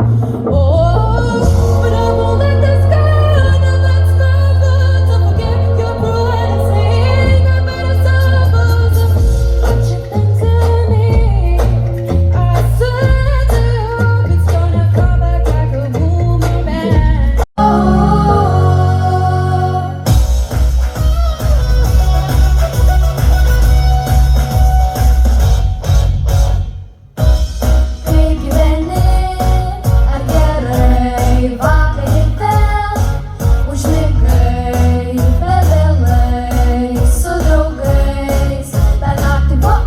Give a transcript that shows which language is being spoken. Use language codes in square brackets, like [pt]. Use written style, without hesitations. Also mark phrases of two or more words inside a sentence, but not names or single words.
[en] Oh, but I won't let this go. No, that's no good. Don't forget your pride and sing a better song. What you think to me? I swear to you, it's gonna come back like a boomerang. [lt] Kaip gyveni, ar gerai, vakar ir vėl užmigai, per vėlai, su draugais, per naktį,